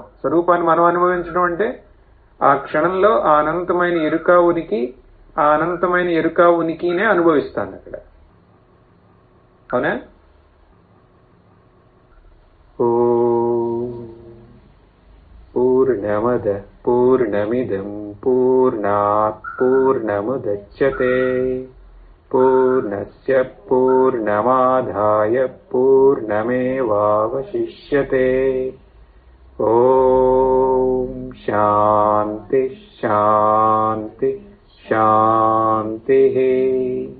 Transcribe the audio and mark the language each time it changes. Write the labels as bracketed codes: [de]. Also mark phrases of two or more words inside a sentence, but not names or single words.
[te] స్వరూపాన్ని మనం అనుభవించడం అంటే ఆ క్షణంలో ఆ అనంతమైన ఎరుక, ఉనికి, ఆ అనంతమైన ఎరుక, ఉనికినే అనుభవిస్తాను అక్కడ. అవునా? [sa] ఓ पूर्णमदः पूर्णमिदं पूर्णात् पूर्णमुदच्यते पूर्णस्य पूर्णमादाय पूर्णमेवावशिष्यते ॐ शान्ति शान्ति शान्तिः